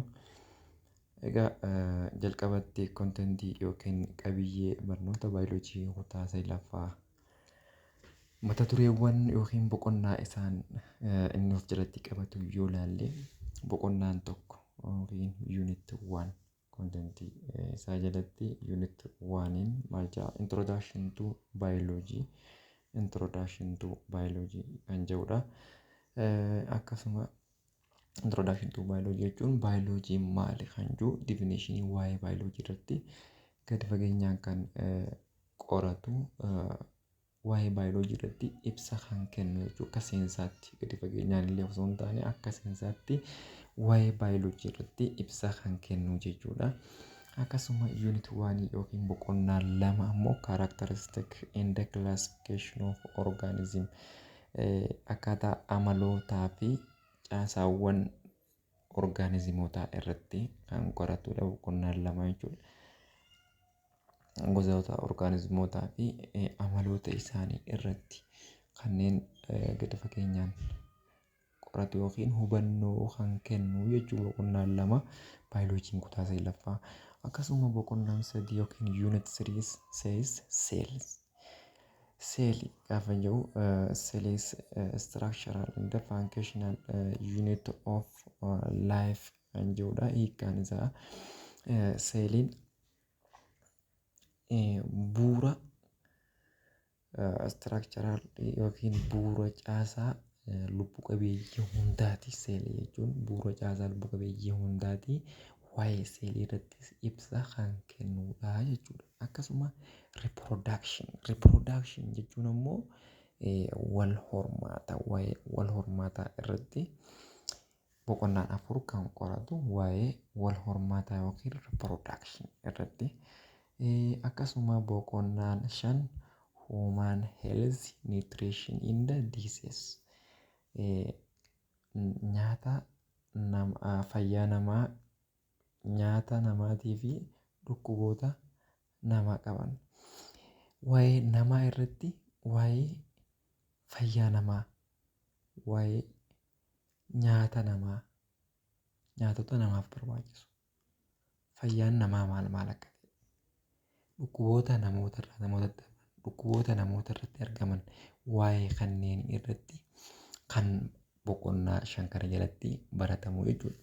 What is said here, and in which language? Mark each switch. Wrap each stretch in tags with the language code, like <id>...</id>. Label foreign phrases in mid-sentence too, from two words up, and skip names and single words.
<om>Egaa jalqabatti kontentii yookiin qabiyyee barnoota baayoloojii kutaa saglaffaa mata dureewwan yookiin boqonnaa isaan inni of jalatti qabatu yoo ilaalle boqonnaan tokko yookiin yuunit 1 kontentii isaa jalatti yuunit 1 maal jedha</om> <en>introduction to biology</en> <om>kan jedhudha. Akkasuma</om> <en>introduction to biology</en> <om>jechuun baayoloojiin maali kan jedhu definitionii waa'ee baayoloojii irratti gadi fageenyaan kan qoratu waa'ee baayoloojii irratti ibsa kan kennu jechuudha. Akka seensaatti gadi fageenyaan illee osoo hin taane akka seensaatti waa'ee baayoloojii irratti ibsa kan kennu jechuudha. Akkasuma unit 1 yookiin boqonnaa 2 ammoo</om> <en>characteristic and classification of organism</en> <om>akkaataa amalootaa fi caasaawwan orgaanizimootaa irratti kan qoratudha boqonnaan 2 jechuudha. Gosoota orgaanizimootaa fi amaloota isaanii irratti kanneen gadi fageenyaan qoratu yookiin hubannoo kan kennu jechuudha boqonnaan 2 baayoloojiin kutaa saglaffaa. Akkasuma boqonnaan 3 yookiin</om> <en>unit 3 says cells. Cell</en> <om>gaafa jedhu</om> <en>cell is structural and functional unit of life</en> <om>kan jedhudha. Hiikkaan isaa seeliin bu'uura structural yookiin bu'uura caasaa lubbu qabeeyyii hundaati. Seelii jechuun bu'uura caasaa lubbu qabeeyyii hundaati. Waa'ee seelii irrattis ibsa kan kennudha jechuudha. Akkasuma reproduction jechuun ammoo wal hormaata. Waa'ee wal hormaataa irratti boqonnaan 4 kan qoratu waa'ee wal hormaataa yookiin reproduction irratti. Akkasuma boqonnaan 5</om> <en>human health nutrition in the disease</en> <om>nyaata fayyaa namaa nyaata namaatii fi dhukkuboota nama qaban. Waa'ee namaa irratti waa'ee fayyaa namaa waa'ee nyaata namaa nyaatota namaaf barbaachisu fayyaan namaa maal akka ta'e dhukkuboota namoota irratti argaman waa'ee kanneen irratti kan boqonnaa 5 kana jalatti baratamu jechuudha.</om>